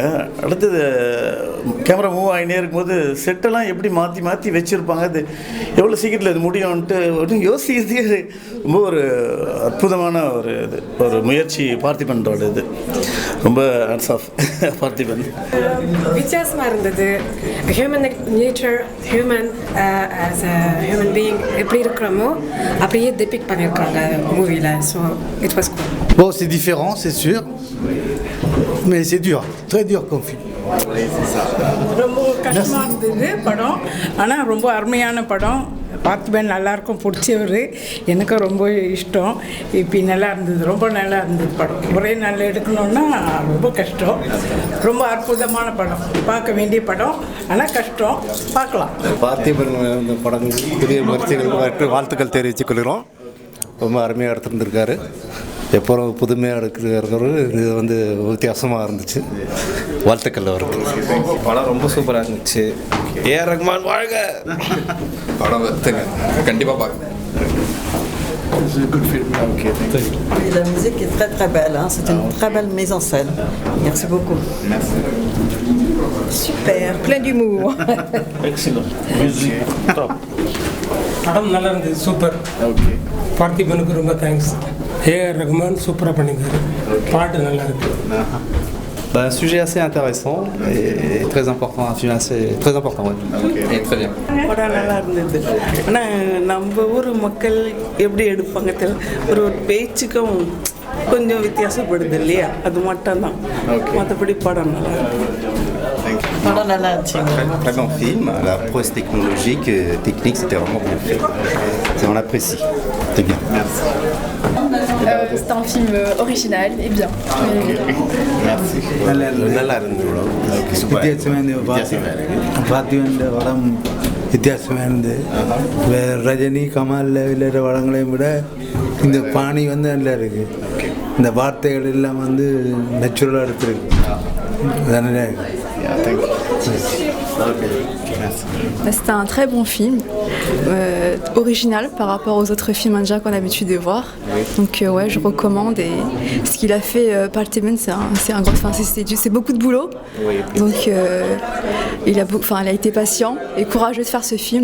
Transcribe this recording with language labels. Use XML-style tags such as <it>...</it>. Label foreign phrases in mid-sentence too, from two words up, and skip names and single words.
<ta>அடுத்தது கேமரா மூவ் ஆகினே இருக்கும்போது செட்டெல்லாம் எப்படி மாற்றி வச்சுருப்பாங்க, அது எவ்வளோ சீக்கிரத்தில் இது முடியும்ன்ட்டு ஒன்றும் யோசிக்கிறதுக்கு ரொம்ப ஒரு அற்புதமான ஒரு முயற்சி பார்த்திபனோட. இது ரொம்ப</ta> <en>hats off</en> <ta>பார்த்திபன். வித்தியாசமாக இருந்தது.</ta> <en>human nature, human as a human being</en> <ta>எப்படி இருக்கிறோமோ அப்படியே டெபிக்ட் பண்ணியிருக்காங்க மூவியில்.</ta> <en>So it was good.</en> <fr>Bon, c'est différent, c'est sûr, mais c'est dur, très dur comme film.</fr> <ta>ரொம்ப கஷ்டமாக இருந்தது படம், ஆனால் ரொம்ப அருமையான படம். பார்த்திபன் நல்லாயிருக்கும், பிடிச்சவர், எனக்கும் ரொம்ப இஷ்டம். இப்போ நல்லா இருந்தது, ரொம்ப நல்லா இருந்தது படம். ஒரே நாளில் எடுக்கணுன்னா ரொம்ப கஷ்டம். ரொம்ப அற்புதமான படம், பார்க்க வேண்டிய படம், ஆனால் கஷ்டம். பார்க்கலாம். பார்த்திபன் இந்த படம் புதிய முயற்சிகளுக்கு வாழ்த்துக்கள் தெரிவித்துக் கொள்கிறோம். ரொம்ப அருமையாக எடுத்துருந்துருக்காரு, எப்போவும் புதுமையாக எடுக்கிறவர். இது வித்தியாசமாக இருந்துச்சு. வாழ்த்துக்கள் அவருக்கு. படம் ரொம்ப சூப்பராக இருந்துச்சு. ஏஆர் ரஹ்மான் வாழ்க. படம் வருத்துங்க, கண்டிப்பாக பார்க்கணும்.</ta> <fr>La musique est très très belle, hein? C'est une très belle mise en scène. Merci beaucoup. Merci. Super, plein d'humour.</fr> <en>Excellent. Music top.</en> <ta>படம் நல்லா இருந்தது, சூப்பர். ஓகே. பார்த்திபனுக்கு ரொம்ப தேங்க்ஸ். ஏஆர் ரஹ்மான் சூப்பராக பண்ணியிருக்காரு, பாட்டு நல்லா இருக்கு.</ta> <fr>Un sujet assez intéressant et très important, un film assez très important. ஓகே, très bien.</fr> <ta>படம் நல்லா இருந்தது. ஆனால் நம்ம ஊர் மக்கள் எப்படி எடுப்பாங்க ஒரு பேச்சுக்கும் கொஞ்சம் வித்தியாசப்படுது இல்லையா, அது மட்டும்தான். மற்றபடி படம் நல்லா இருக்கு. படம் நல்லா இருந்துச்சு.</ta> <fr>Très bon film, la prouesse technologique, technique, c'était vraiment bien fait. On apprécie. C'était bien. Merci. C'est un film original et bien. Merci.</fr> <ta>நல்லா இருந்தது. பார்த்திபன் படம் வித்தியாசமாக இருந்தது. ரஜினி, கமல் விளையாட படங்களையும் விட இந்த பாணி நல்லா இருக்குது. இந்த வார்த்தைகள் எல்லாம் நேச்சுரலாக எடுத்துருக்கு. அதனால</ta> <fr>C'était un très bon film, original par rapport aux autres films indiens qu'on a l'habitude de voir. Donc ouais, je recommande. Et ce qu'il a fait, Partheman, c'est un gros, c'est beaucoup de boulot. Donc il a été patient et courageux de faire ce film.</fr>